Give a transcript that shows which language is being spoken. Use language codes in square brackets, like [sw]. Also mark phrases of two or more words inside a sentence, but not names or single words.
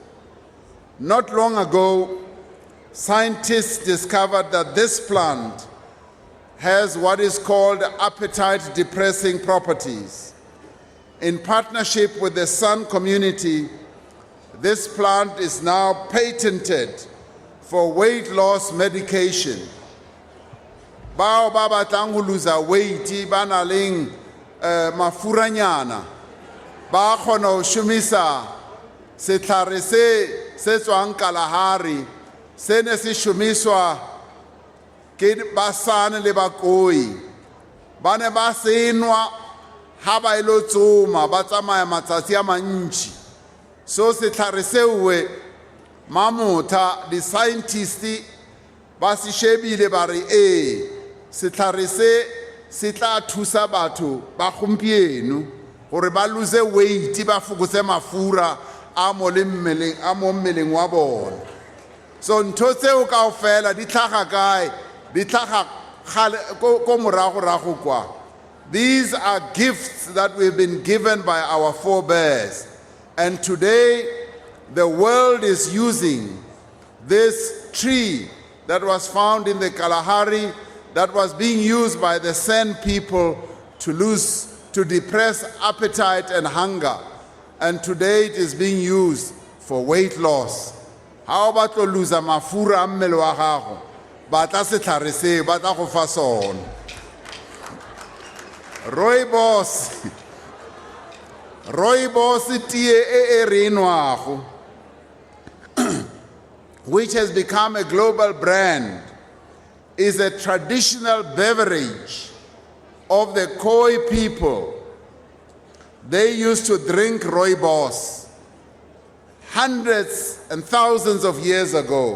[en] Not long ago, scientists discovered that this plant has what is called appetite-depressing properties. In partnership with the San community, this plant is now patented for weight loss medication. [st] Bao ba batlang ho [en] lose weight [st] ba na leng mafuranyana ba kgona ho shumisa setlhare se tswang Kalahari se ne se shumiswa ke basane le bakoi ba ne ba senwa ha ba ilo tsoma ba tsamaya matsatsi a mantši. So setlhare seo mamotha di scientists ba se shebile ba re setlhare se tla thusa batho ba gompieno gore ba [en] lose weight [st] ba fokotse mafura a mo mmeleng wa bona. So ntho tseo kaofela di tlhaga kae? Di tlhaga ko morago kwa. [en] These are gifts that we've been given by our forebears. And today, the world is using this tree that was found in the Kalahari, that was being used by the San people to depress appetite and hunger. And today it is being used for weight loss. How about to lose a [st] mafura mmele wa gago? Ba tla setlhare se ba tla go fa sona. Rooibos tee re enwago, [en] which has become a global brand, is a traditional beverage of the Khoi people. They used to drink rooibos hundreds and thousands of years ago.